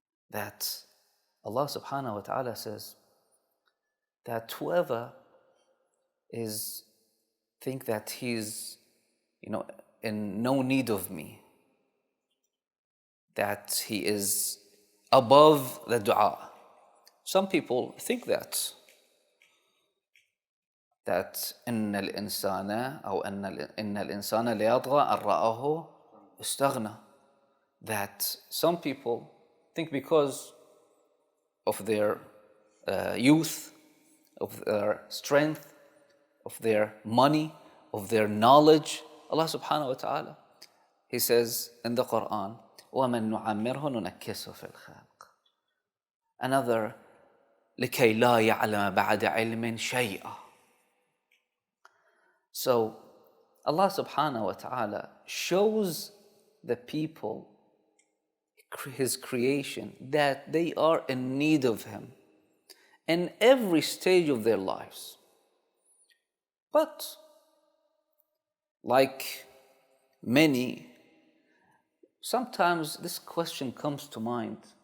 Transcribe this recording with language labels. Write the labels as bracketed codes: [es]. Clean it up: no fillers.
[en] That Allah subhanahu wa ta'ala says that whoever think that he's in no need of me, that he is above the dua. Some people think that [ar] إن الإنسان أو إن الإنسان ليطغى أن رآه استغنى. [en] That some people think because of their youth, of their strength, of their money, of their knowledge, Allah subhanahu wa ta'ala, He says in the Quran, [ar] وَمَن نُعَمِّرْهُ نُنَكِّسُهُ فِي الْخَلْقِ. Another, لِكَيْ لَا يَعْلَمَ بَعْدَ عِلْمٍ شَيْئًا. [en] So Allah subhanahu wa ta'ala shows the people, His creation, that they are in need of Him in every stage of their lives. But like many, sometimes this question comes to mind.